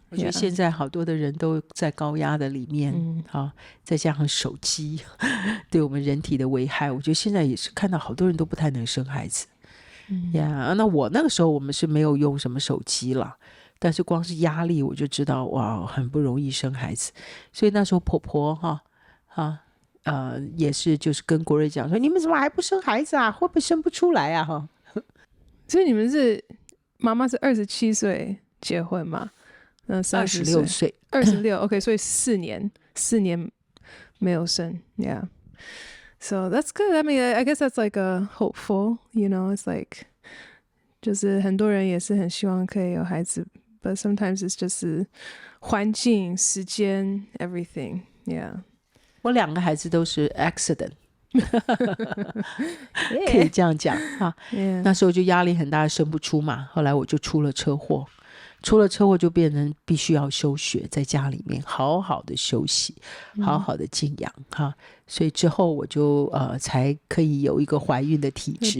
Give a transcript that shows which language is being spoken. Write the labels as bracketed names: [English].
[Chinese] 我觉得现在好多的人都在高压的里面再加上手机对我们人体的危害，我觉得现在也是看到好多人都不太能生孩子那我那个时候我们是没有用什么手机啦，但是光是压力我就知道哇，很不容易生孩子。所以那时候婆婆也是就是跟国瑞讲说，你们怎么还不生孩子啊？会不会生不出来啊？所以你们是妈妈是27岁结婚嘛？26 岁 26OK， 所以4年没有生 Yeah， [English] so that's good. I mean, I guess that's like a hopeful, you know, it's like [Chinese] 就是很多人也是很希望可以有孩子， [English] but sometimes it's just [Chinese] 环境、时间 [English] everything. Yeah， [Chinese] 我2个孩子都是 accident 可以这样讲那时候就压力很大，生不出嘛。后来我就出了车祸就变成必须要休学，在家里面好好的休息，好好的静养所以之后我就才可以有一个怀孕的体质，